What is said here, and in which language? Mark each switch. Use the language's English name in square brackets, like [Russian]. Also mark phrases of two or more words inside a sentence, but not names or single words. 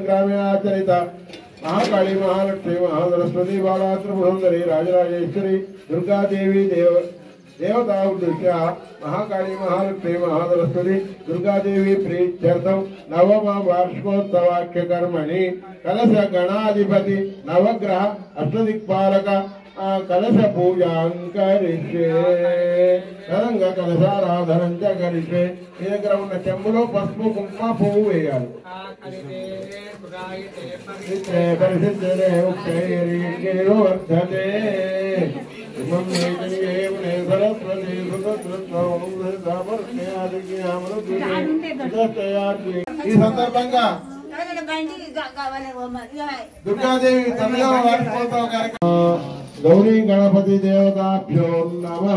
[Sanskrit] ग्रामे आचरित महाकाली महालक्ष्मी महासरस्वती बाला त्रिपुरसुंदरी राजराजेश्वरी दुर्गा देवी देवता उद्देश्य महाकाली महालक्ष्मी महासरस्वती दुर्गादेवी प्रीत्यर्थम नवम वार्षिकोत्सवाख्य कर्मणि कलश गणाधिपति नवग्रह अष्टदिक्पालक कलश पूजां करिष्ये तदंग कलशाराधनं च करिष्ये [Telugu] ఈ దగ్గర ఉన్న చెంబులో పసుపు కుంకుమ పువ్వు వేయాలి. [Sanskrit] పరిశుద్ధే ఉక్తైర్యేణో వర్ధతే [Telugu] ఈ సందర్భంగా దుర్గాదేవి 9వ వార్షికోత్సవ కార్యక్రమం [Sanskrit] గౌరీ గణపతి దేవతాభ్యో నమః.